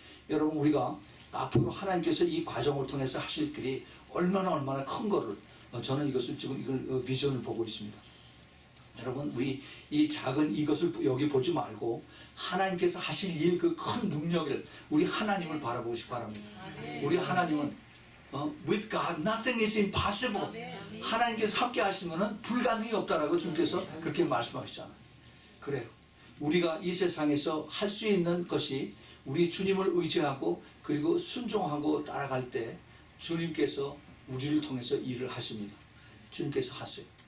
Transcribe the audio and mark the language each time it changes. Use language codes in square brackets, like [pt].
[ko] 여러분 우리가 앞으로 하나님께서 이 과정을 통해서 하실 일이 얼마나 큰 거를 저는 이것을 지금 이걸 비전을 보고 있습니다. 여러분 우리 이 작은 이것을 여기 보지 말고 하나님께서 하실 일 그 큰 능력을 우리 하나님을 바라보고 싶어 합니다. 우리 하나님은 [en] with God nothing is impossible. [ko] 하나님께서 함께 하시면은 불가능이 없다라고 주님께서 그렇게 말씀하시잖아요. 그래요. 우리가 이 세상에서 할 수 있는 것이 우리 주님을 의지하고 그리고 순종하고 따라갈 때 주님께서 우리를 통해서 일을 하십니다. 주님께서 하세요.